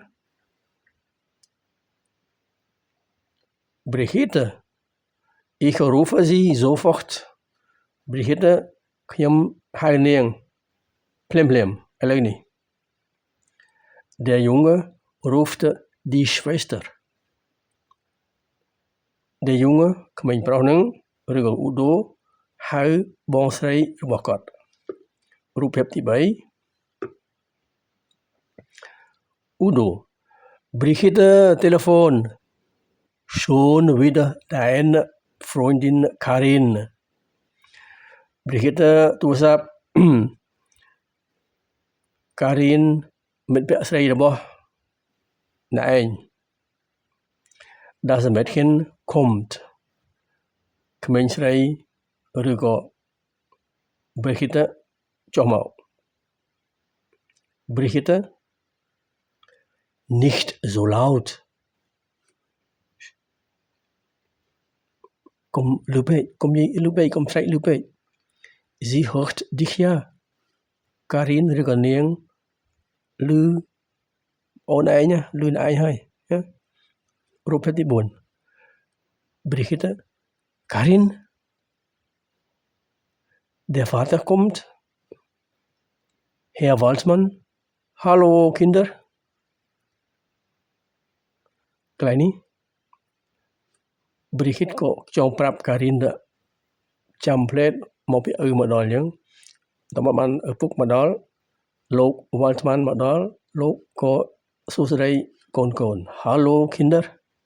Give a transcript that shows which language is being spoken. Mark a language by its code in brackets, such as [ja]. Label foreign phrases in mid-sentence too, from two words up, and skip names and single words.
[km] Brigitte [de] ich rufe sie sofort [km] Brigitte ខ្ញុំហៅនាងភ្លាមឥឡូវនេះ [de] Der Junge ruft die Schwester Der Junge [km] ក្មេងប្រុសនឹងឬក៏ Udo ហៅបងស្រីរបស់គាត់រូបភាពទី3 [de] Udo Brigitte Telefon Schon wieder deine Freundin Karin Brigitte [km] ទូរស័ព្ទ Karin មិត្តភក្តិស្រីរបស់អ្នកឯង [de] Das Mädchen kommt [km] ក្មេងស្រីឬក៏ Brigitte ចុះមក Brigitte [de] Nicht so laut [km] កុំលឺពេកកុំនិយាយលឺពេកកុំស្រែកលឺពេក [de] Sie hört dich ja [km] Karin ឬក៏នាងលឺអូនឯងលឺឯងហើយរូបភាពទី4 Brigitte Karin [de] Der Vater kommt Herr Waldmann Hallo Kinder [km] កន្លែងនេះ Brigitte ក៏ចង់ប្រាប់ Karin ថាចាំផ្លែតមកពីឪមកដល់អញ្ចឹងតើមកបានឪពុកមកដល់លោក Waldmann មកដល់លោកក៏សួស្តីកូន [de] Hallo Kinder